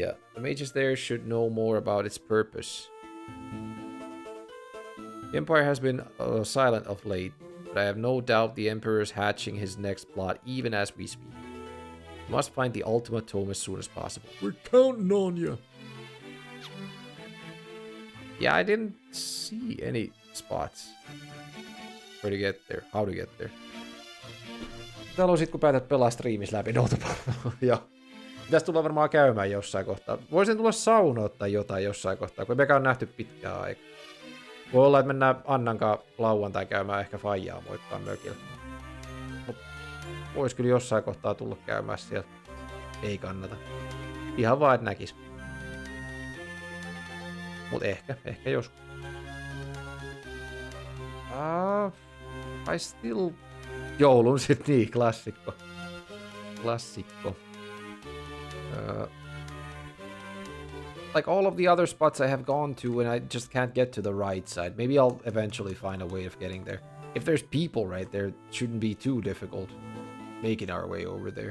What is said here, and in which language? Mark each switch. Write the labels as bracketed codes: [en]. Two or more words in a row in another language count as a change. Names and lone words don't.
[en] The mages there should know more about its purpose. The Empire has been silent of late, but I have no doubt the Emperor is hatching his next plot even as we speak. Must find the ultimate tome as soon as possible. We're counting on you. Yeah, I didn't see any spots. Where to get there? How to get there? [fi] Täällä on sit kun päätät pelaa striimissä läpi Joo. Pitäis tulla varmaan käymään jossain kohtaa. Voisin tulla saunoa tai jotain jossain kohtaa, kun ei mekään nähty pitkään aikaa. Voi olla, että mennään Annankaan lauantai käymään ehkä faijaa moikkaan mökillä. Vois kyllä jossain kohtaa tulla käymään siellä. Ei kannata. Ihan vaan, et näkis. Mut ehkä joskus. [en] I still... [fi] Joulun sit niin, klassikko. [en] Like all of the other spots I have gone to and I just can't get to the right side. Maybe I'll eventually find a way of getting there. If there's people right there, it shouldn't be too difficult making our way over there.